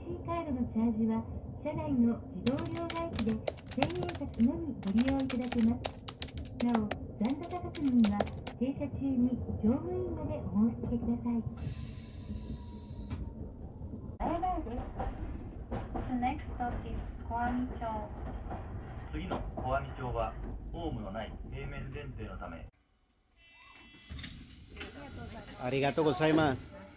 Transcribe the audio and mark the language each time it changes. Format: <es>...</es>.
<ja>カードのチャージは車内の自動両替機で1000円札のみご利用いただけます。なお、残高確認は停車中に乗務員までお申し付けください。</ja> <en>The next stop is 小網町。</en> <ja>次の小網町はホームのない平面電停のため。ありがとうございます。</ja>